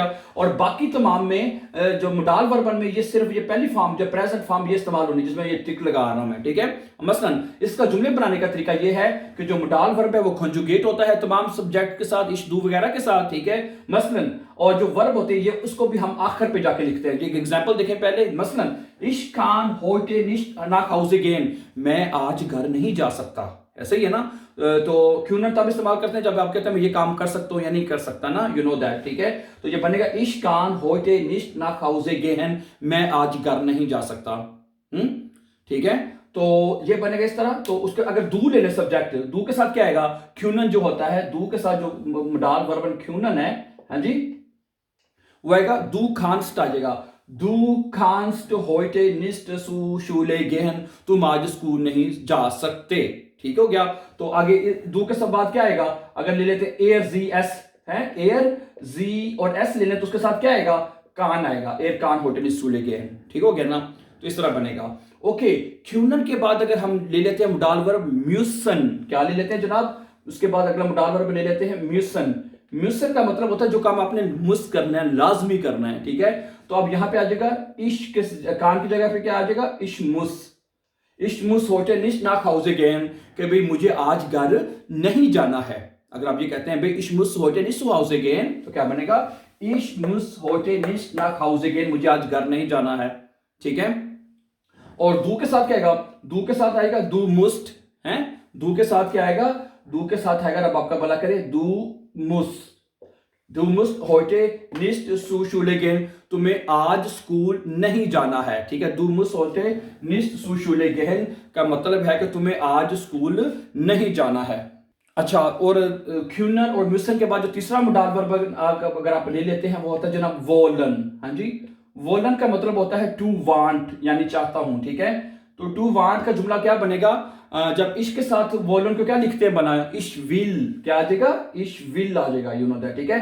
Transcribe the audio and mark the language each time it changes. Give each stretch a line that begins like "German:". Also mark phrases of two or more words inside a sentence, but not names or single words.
Hindi: और बाकी तमाम में जो मोडाल वर्बन में ये सिर्फ ये पहली फॉर्म जो
English: present form
Hindi: ये इस्तेमाल होनी, जिसमें ये टिक लगा रहा हूं मैं, ठीक है। मसलन इसका जुमले बनाने का तरीका ये है कि जो
English: modal verb
Hindi: है वो कॉन्जुगेट होता है तमाम सब्जेक्ट के साथ,
German: ich du
Hindi: वगैरह के साथ, ठीक है, मसलन। और जो वर्ब होते हैं ये उसको भी हम आखिर पे जाके लिखते हैं। ये एग्जांपल देखें पहले, मसलन
German: ich kann heute nicht nach Hause gehen,
Hindi: मैं आज घर नहीं जा सकता, ऐसे ही है ना। तो क्यूनन तब इस्तेमाल करते हैं जब आप कहते हैं मैं ये काम कर सकता हूं या नहीं कर सकता ना,
English: you know that,
Hindi: ठीक है। तो ये बनेगा
German: ich kann heute nicht nach Hause gehen,
Hindi: मैं आज घर नहीं जा सकता, ठीक है। तो ये बनेगा इस तरह। तो उसके अगर दू ले ले सब्जेक्ट, दू के साथ क्या आएगा, क्यूनन जो होता है, दू के साथ जो मोडाल वर्बन क्यूनन है, हाँ जी, वो आएगा
German: du kannst
Hindi: आ जाएगा।
German: Du kannst heute nicht zur Schule gehen,
Hindi: तुम आज स्कूल नहीं जा सकते, ठीक हो गया। तो आगे दू के सब बाद क्या आएगा, अगर ले लेते
German: er sie
Hindi: एस है, एयर जी और एस ले लेते तो उसके साथ क्या आएगा, कान आएगा,
German: er kann heute nicht Schule gehen,
Hindi: ठीक हो गया ना। तो इस तरह बनेगा। ओके, क्यूनन के बाद अगर हम ले लेते हैं
English: modal verb
Hindi: म्यूसन, क्या ले लेते हैं जनाब, उसके बाद अगला
English: modal verb
Hindi: ले लेते हैं म्यूसन। म्यूसन का मतलब होता है जो काम आपने मुस करना है, लाजमी करना है, ठीक है। तो अब यहां पे आ जाएगा इश के कान की जगह पे क्या आ जाएगा, इशमुस।
German: ich muss heute nicht nach Hause gehen,
Hindi: कि भाई मुझे आज घर नहीं जाना है। अगर आप ये कहते हैं भाई
German: ich muss heute nicht Hause gehen,
Hindi: तो क्या बनेगा,
German: ich muss heute nicht nach Hause gehen,
Hindi: मुझे आज घर नहीं जाना है, ठीक है। और दू के साथ क्या आएगा, दू के साथ आएगा
German: du musst
Hindi: है, दू के साथ क्या आएगा, दू के साथ आएगा, रब आपका भला करे,
German: du muss, du musst heute nicht zur Schule gehen,
Hindi: तुम्हें आज स्कूल नहीं जाना है, ठीक है।
German: du musst heute nicht zur Schule gehen
Hindi: का मतलब है कि तुम्हें आज स्कूल नहीं जाना है। अच्छा, और क्यूनर और म्यूसन के बाद जो तीसरा मोडाल वर्ब अगर आप ले लेते हैं वो होता है जनाब वोलन, हाँ जी। वोलन का मतलब होता है
English: to want,
Hindi: यानी चाहता हूं, ठीक है। तो
English: to want
Hindi: का जुमला क्या बनेगा, जब इश के साथ वोलन को क्या लिखते हैं बनाया,
German: ich will,
Hindi: क्या आ जाएगा,
German: ich will
Hindi: आ जाएगा,
English: you know that,
Hindi: ठीक है।